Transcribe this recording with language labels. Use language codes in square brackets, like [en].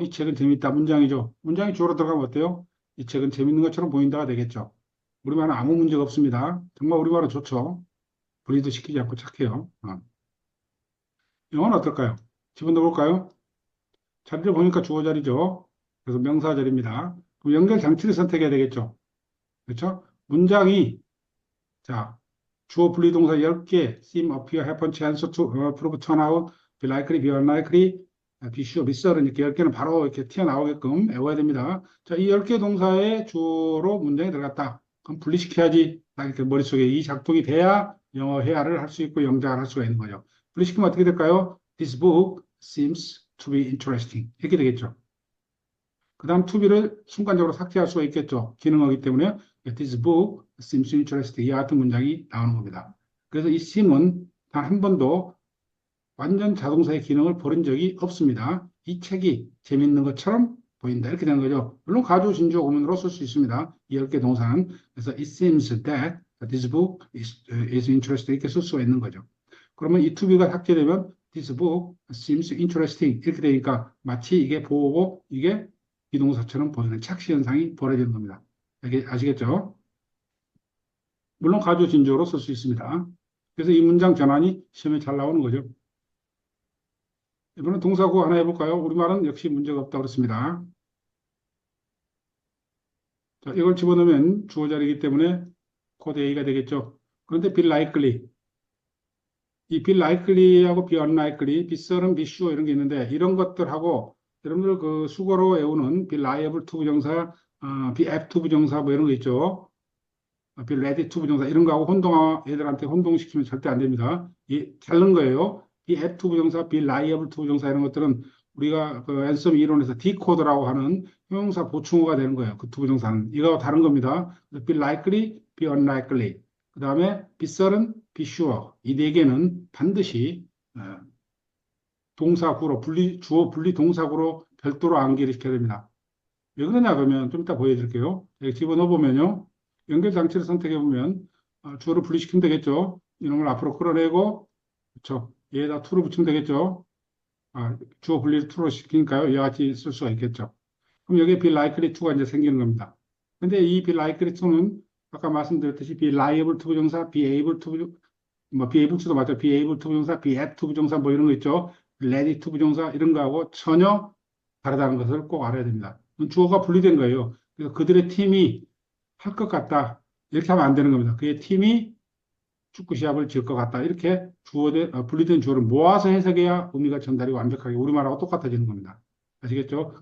[ko] 이 책은 재밌다. 문장이죠. 문장이 주어로 들어가면 어때요? 이 책은 재밌는 것처럼 보인다가 되겠죠. 우리말은 아무 문제가 없습니다. 정말 우리말은 좋죠. 분리도 시키지 않고 착해요. 영어는 어떨까요? 집어넣어 볼까요? 자리를 보니까 주어 자리죠. 그래서 명사 자리입니다. 그럼 연결 장치를 선택해야 되겠죠. 그렇죠? 문장이 자, 주어 분리동사 10개, seem, appear, happen, chance, to, prove, turn out, be likely, be unlikely, be sure, be certain 이렇게 10개는 바로 이렇게 튀어나오게끔 외워야 됩니다. 자, 이 10개 동사의 주어로 문장이 들어갔다. 그럼 분리시켜야지. 딱 이렇게 머릿속에 이 작동이 돼야 영어 회화를 할 수 있고 영작을 할 수가 있는 거죠. 분리시키면 어떻게 될까요? [en] This book seems to be interesting. [ko] 이렇게 되겠죠. 그 다음 to be를 순간적으로 삭제할 수가 있겠죠. 기능어기 때문에 [en] This book seems interesting. [ko] 이와 같은 문장이 나오는 겁니다. 그래서 이 seem은 단 한 번도 완전 자동사의 기능을 버린 적이 없습니다. 이 책이 재밌는 것처럼 보인다. 이렇게 되는 거죠. 물론 가주, 진주, 고문으로 쓸 수 있습니다. 이 10개 동사는. 그래서 [en] it seems that this book is interesting. [ko] 이렇게 쓸 수가 있는 거죠. 그러면 이 [en] to be [ko] 가 삭제되면 [en] this book seems interesting. [ko] 이렇게 되니까 마치 이게 보고 이게 비동사처럼 보이는 착시 현상이 벌어지는 겁니다. 이게 아시겠죠? 물론 가주, 진주로 쓸 수 있습니다. 그래서 이 문장 전환이 시험에 잘 나오는 거죠. 이번엔 동사구 하나 해볼까요? 우리말은 역시 문제가 없다고 그랬습니다. 자, 이걸 집어넣으면 주어 자리이기 때문에 코드 A가 되겠죠. 그런데 be likely. 이 be likely하고 be unlikely, be certain, be sure 이런 게 있는데 이런 것들하고 여러분들 그 수거로 외우는 be liable to 부정사, be apt to 부정사 뭐 이런 거 있죠. be ready to 부정사 이런 거하고 애들한테 혼동시키면 절대 안 됩니다. 다른 거예요. be apt to 부정사, be liable to 부정사 이런 것들은 우리가 그 앤섬 이론에서 디코드라고 하는 형용사 보충어가 되는 거예요. 그 두 부정사는 이거와 다른 겁니다. be likely, be unlikely. 그 다음에 be certain, be sure. 이 네 개는 반드시 동사구로 주어 분리 동사구로 별도로 암기를 시켜야 됩니다. 왜 그러냐 그러면 좀 이따 보여드릴게요. 여기 집어넣어 보면요. 연결 장치를 선택해 보면 주어를 분리시키면 되겠죠. 이런 걸 앞으로 끌어내고 그렇죠. 얘에다 to를 붙이면 되겠죠. 주어 분리를 to로 시키니까요. 이와 같이 쓸 수가 있겠죠. 그럼 여기에 be likely to가 이제 생기는 겁니다. 근데 이 be likely to는 아까 말씀드렸듯이 be liable to 부정사, be able to 뭐 be able to도 맞죠. be able to 부정사, be apt to 부정사 뭐 이런 거 있죠. ready to 부정사 이런 거하고 전혀 다르다는 것을 꼭 알아야 됩니다. 주어가 분리된 거예요. 그래서 그들의 팀이 할 것 같다. 이렇게 하면 안 되는 겁니다. 그의 팀이 축구 시합을 질 것 같다. 이렇게 분리된 주어를 모아서 해석해야 의미가 전달이 완벽하게 우리말하고 똑같아지는 겁니다. 아시겠죠?